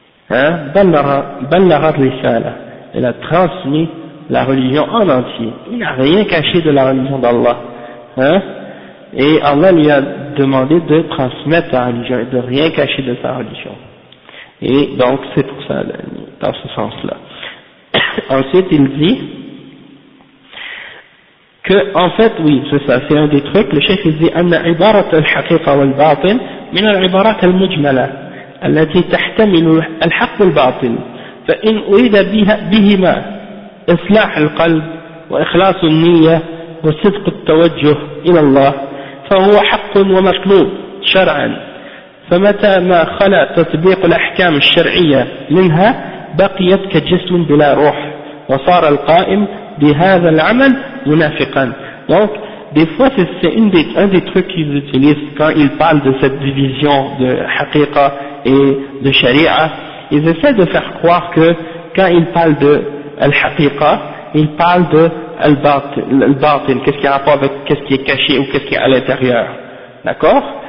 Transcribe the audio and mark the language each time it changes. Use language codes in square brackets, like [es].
[fr] Ballagat risala. Il a transmis la religion en entier. Il n'a rien caché de la religion d'Allah. Et Allah lui a demandé de transmettre sa religion et de rien cacher de sa religion. Et donc c'est pour ça, dans ce sens-là. [ar] Ensuite il dit que, en fait, oui, c'est ça, c'est un des trucs, le chef il dit أن عبارة الحقيقة والباطل من العبارات المجملة التي تحتمل الحق والباطل فإن أريد بهما إصلاح القلب وإخلاص النية وصدق التوجه إلى الله فهو حق ومطلوب شرعا فمتى ما خلا تطبيق الأحكام الشرعية منها بقيت كجسم بلا روح وصار القائم بهذا العمل منافقا. [fr] Donc des fois c'est un des trucs qu'ils utilisent quand ils parlent de cette division de haqiqa et de sharia, ils essaient de faire croire que quand ils parlent de al-haqiqa, ils parlent de al-batin, qu'est-ce qui a rapport avec qu'est-ce qui est caché ou qu'est-ce qui est à l'intérieur, d'accord?